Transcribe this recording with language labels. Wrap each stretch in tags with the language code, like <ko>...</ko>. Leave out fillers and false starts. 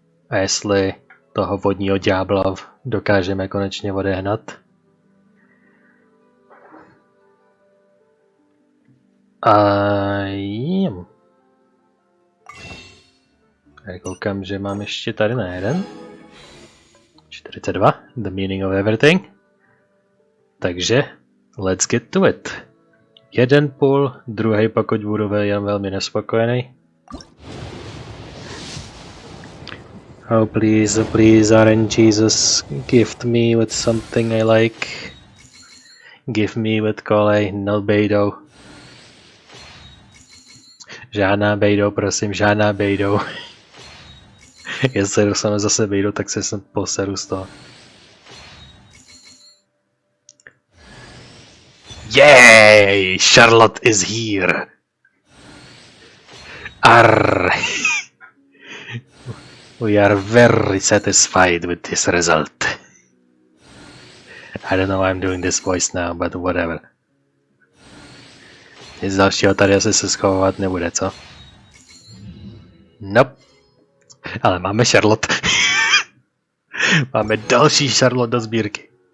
<cs>A jestli toho vodního ďábla dokážeme konečně odehnat. A jim. Já koukám, že mám ještě tady na jeden.</cs> <en>42, the meaning of everything. Takže, let's get to it.</en> <cs>Jeden půl, druhý pokud budu jen velmi nespokojený.</cs> <en>Oh please, Orange Jesus, gift me with something I like. Give me with kolej, no bejdo.</en> <cs>Žádná bejdo, prosím, žádná bejdo. Jestli dostanu zase bejdo, tak se sem poseru z toho.</cs> <en>Yay! Charlotte is here! Arr! We are very satisfied with this result. I don't know why I'm doing this voice now, but whatever.</en> <cs>Nic dalšího tady asi se schovat nebude, co?</cs> <en>Nope.</en> <cs>Ale máme Charlotte. Máme další Charlotte do sbírky.</cs>